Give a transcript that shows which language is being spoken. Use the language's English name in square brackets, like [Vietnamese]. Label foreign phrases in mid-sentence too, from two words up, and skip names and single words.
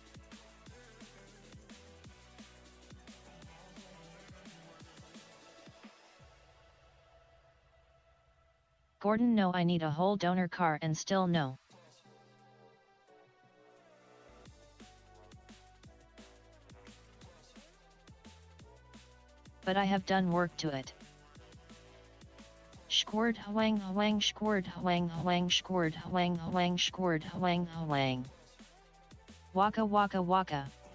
[English] Gordon, no, I need a whole donor car and still no. But I have done work to it. Squirt wang wang squirt wang wang squirt wang wang squirt wang wang. Waka waka waka.